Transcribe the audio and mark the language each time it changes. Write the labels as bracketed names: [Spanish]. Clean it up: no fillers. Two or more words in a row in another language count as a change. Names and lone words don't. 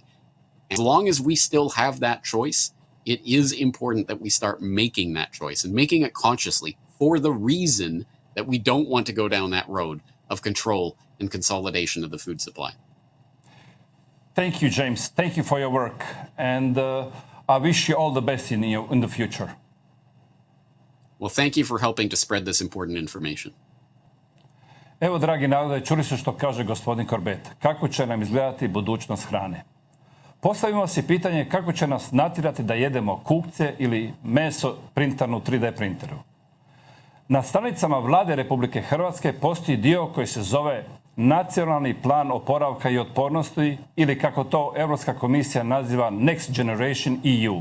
[English] As long as we still have that choice, it is important that we start making that choice and making it consciously for the reason that we don't want to go down that road of control and consolidation of the food supply. Thank you, James. Thank you for your work. And I wish you all the best in the future. Well, thank you for helping to spread this important information. [Croatian] Evo, dragi narode, čuli ste što kaže gospodin Corbett. Kako će nam izgledati budućnost hrane? Postavimo si pitanje kako će nas natjerati da jedemo kukce ili meso printarno u 3D printeru. Na stranicama Vlade Republike Hrvatske postoji dio koji se zove Nacionalni plan oporavka i otpornosti, ili kako to Europska komisija naziva Next Generation EU.